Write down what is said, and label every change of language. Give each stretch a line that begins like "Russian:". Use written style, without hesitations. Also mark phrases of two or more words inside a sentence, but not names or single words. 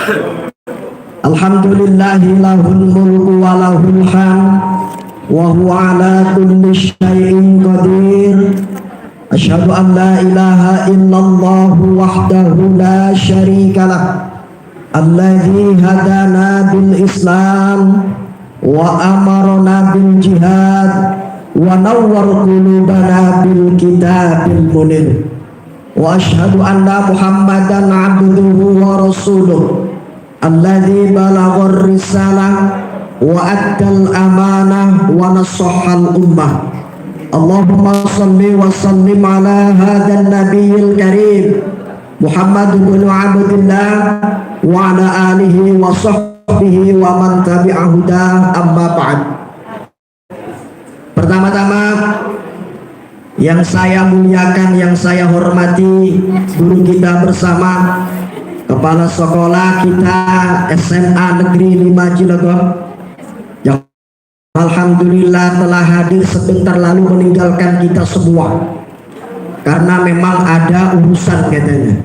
Arabic: الحمد لله له الملك وله الحمد وهو على كل شيء قدير. أشهد أن لا إله إلا الله وحده لا شريك له الذي هدانا بالإسلام وأمرنا بالجهاد ونور قلوبنا بالكتاب المنير. وأشهد أن محمدا عبده ورسوله الذي بلغ الرسالة وأدى الأمانة ونصح الأمة. اللهم صل وسلم على هذا النبي الكريم محمد بن عبد الله وعلى آله وصحبه ومن تبعه أما بعد.
Indonesian: Pertama-tama yang saya muliakan, yang saya hormati guru kita bersama, kepala sekolah kita SMA Negeri 5 Cilegon yang alhamdulillah telah hadir sebentar lalu meninggalkan kita semua karena memang ada urusan katanya.